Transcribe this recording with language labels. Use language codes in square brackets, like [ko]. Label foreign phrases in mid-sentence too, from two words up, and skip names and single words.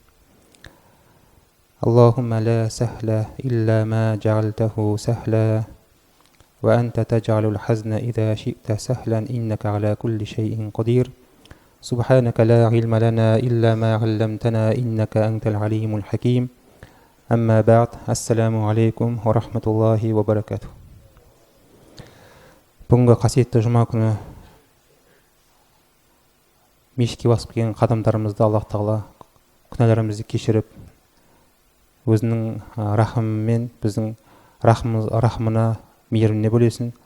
[ar] اللهم لا سهل إلا ما جعلته سهلا وأنت تجعل الحزن إذا شئت سهلا إنك على كل شيء قدير سبحانك لا علم لنا إلا ما علمتنا إنك أنت العليم الحكيم أما بعد السلام عليكم ورحمة الله وبركاته. [kk] Бүгінгі қасиетті жұма күні мешітке басып келген қадамдарымызды Аллах Тағала күнәларымызды кешіріп, өзінің рахымымен біздің рахымына, мейіріміне бөлесін.